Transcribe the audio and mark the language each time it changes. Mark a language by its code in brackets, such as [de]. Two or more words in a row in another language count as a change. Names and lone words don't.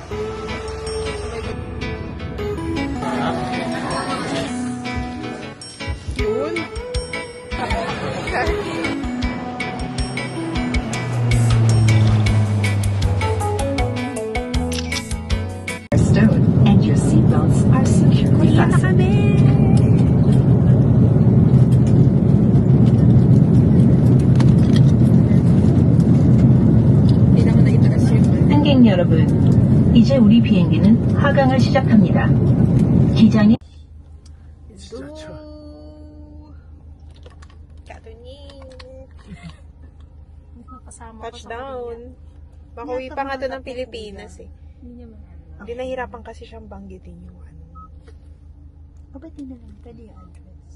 [tl] Yun. [en] Stowed and your seatbelts are securely fastened. [ko] 승객 여러분, 이제 우리 비행기는 하강을 시작합니다. 기장이 [en] Touchdown. [tl] Makauwi pa nga to ng Pilipinas eh. Hindi nahirapan kasi siyang banggitin yung ano. O ba't di na lang? Pwede yung address.